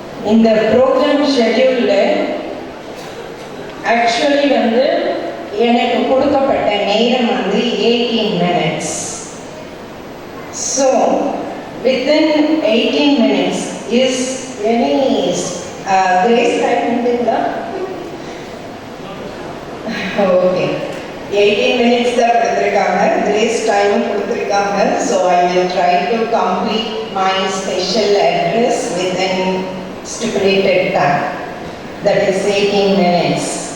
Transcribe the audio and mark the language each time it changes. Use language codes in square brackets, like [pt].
[en] In the program schedule, actually எனக்கு கொடுக்கப்பட்ட நேரம் 18 minutes. So, within 18 minutes is any grace time until okay. [ta] 18 minutes தான் கொடுத்திருக்காங்க, grace time கொடுத்திருக்காங்க. [en] So I will try to complete my special address within stipulated time, that is 18 minutes.